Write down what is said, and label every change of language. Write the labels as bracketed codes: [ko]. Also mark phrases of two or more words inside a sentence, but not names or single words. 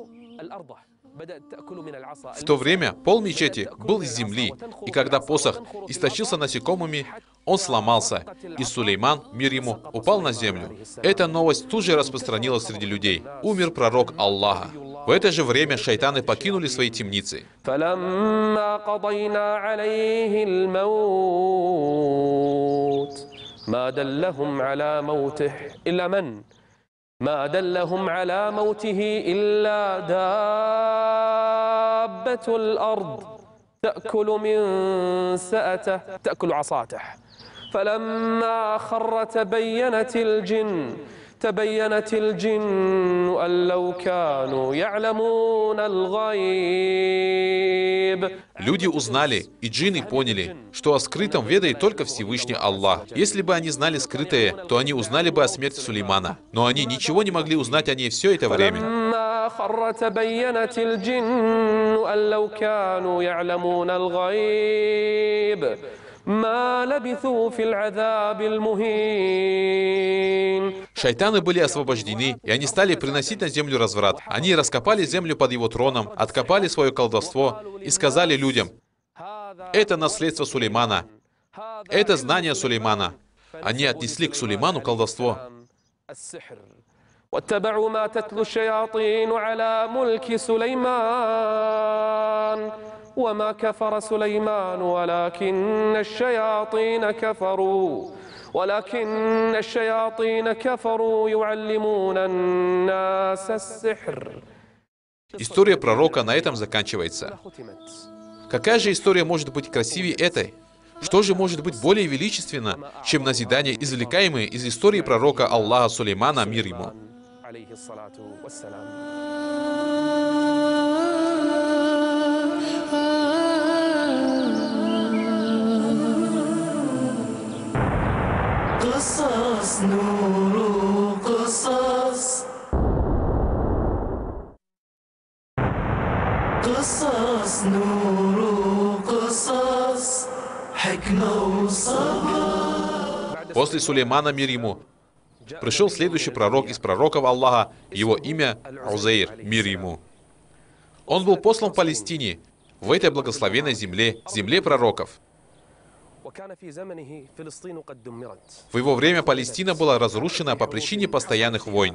[ru] В то время пол мечети был из земли, и когда посох истощился насекомыми, он сломался, и Сулейман, мир ему, упал на землю. Эта новость тут же распространилась среди людей. Умер пророк Аллаха. В это же время шайтаны покинули свои темницы. [ar] ما دلهم على موته إلا دابة الأرض تأكل من سأته تأكل عصاته فلما خر تبينت الجن أن لو كانوا يعلمون الغيب. [ru] Люди узнали, и джинны поняли, что о скрытом ведает только Всевышний Аллах. Если бы они знали скрытое, то они узнали бы о смерти Сулеймана. Но они ничего не могли узнать о ней все это время. Шайтаны были освобождены, и они стали приносить на землю разврат. Они раскопали землю под его троном, откопали свое колдовство и сказали людям: это наследство Сулеймана, это знание Сулеймана. Они отнесли к Сулейману колдовство. [ar] واتبعوا ما تتلو الشياطين على ملك سليمان وما كفر سليمان ولكن الشياطين كفروا يعلمون الناس السحر. [ru] История пророка на этом заканчивается. Какая же история может быть красивее этой? Что же может быть более величественно, чем назидания, извлекаемые из истории пророка Аллаха Сулеймана, мир ему? [ar] قصص نور قصص قصص نور قصص حكمة وصبر. [ru] После Сулеймана, мир ему, пришел следующий пророк из пророков Аллаха, его имя Узейр, мир ему. Он был послан в Палестине, в этой благословенной земле, земле пророков. В его время Палестина была разрушена по причине постоянных войн.